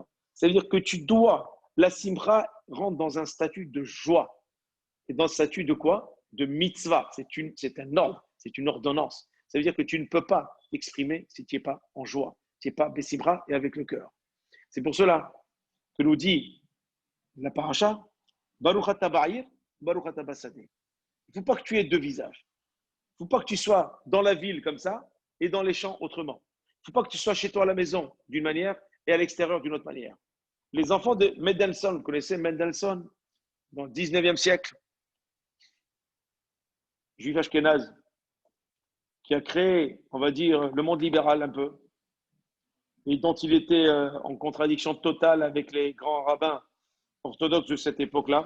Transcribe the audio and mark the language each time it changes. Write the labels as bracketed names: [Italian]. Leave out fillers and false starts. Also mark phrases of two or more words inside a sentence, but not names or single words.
[French] Ça veut dire que tu dois, la simcha rentre dans un statut de joie. Et dans le statut de quoi? De mitzvah. C'est un ordre, c'est une ordonnance. Ça veut dire que tu ne peux pas t'exprimer si tu n'es pas en joie, tu n'es pas besimcha et avec le cœur. C'est pour cela que nous dit la paracha, [Hebrew] ברוך אתה בעיר ברוך אתה בשדה. [French] Il ne faut pas que tu aies deux visages. Il ne faut pas que tu sois dans la ville comme ça et dans les champs autrement. Il ne faut pas que tu sois chez toi à la maison d'une manière et à l'extérieur d'une autre manière. Les enfants de Mendelssohn, vous connaissez Mendelssohn, dans le 19e siècle, juif ashkénaze, qui a créé, on va dire, le monde libéral un peu, et dont il était en contradiction totale avec les grands rabbins orthodoxes de cette époque-là.